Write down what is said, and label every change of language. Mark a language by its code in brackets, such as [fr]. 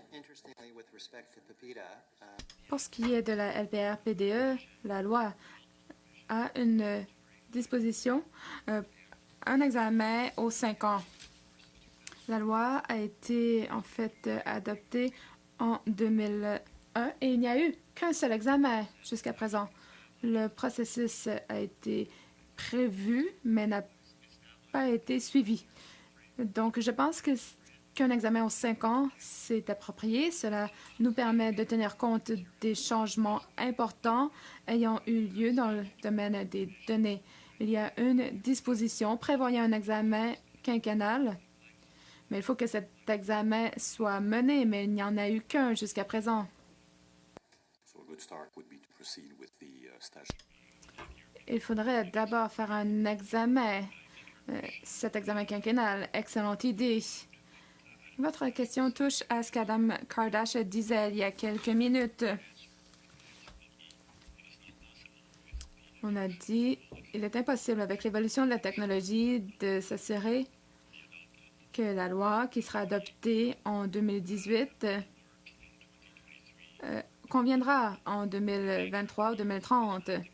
[en] Interestingly, with respect to PPIDA, [fr] Pour ce qui est de la LPR-PDE, la loi a une disposition, un examen aux 5 ans. La loi a été en fait adoptée en 2001 et il n'y a eu qu'un seul examen jusqu'à présent. Le processus a été prévu mais n'a pas été suivi. Donc, je pense qu'un examen aux 5 ans, c'est approprié. Cela nous permet de tenir compte des changements importants ayant eu lieu dans le domaine des données. Il y a une disposition prévoyant un examen quinquennal, mais il faut que cet examen soit mené, mais il n'y en a eu qu'un jusqu'à présent. [en] So a good start would be to proceed with the stage. [fr] Il faudrait d'abord faire un examen, cet examen quinquennal. Excellente idée. Votre question touche à ce qu'Adam Kardashian disait il y a quelques minutes. On a dit qu'il est impossible avec l'évolution de la technologie de s'assurer que la loi qui sera adoptée en 2018 conviendra en 2023 ou 2030.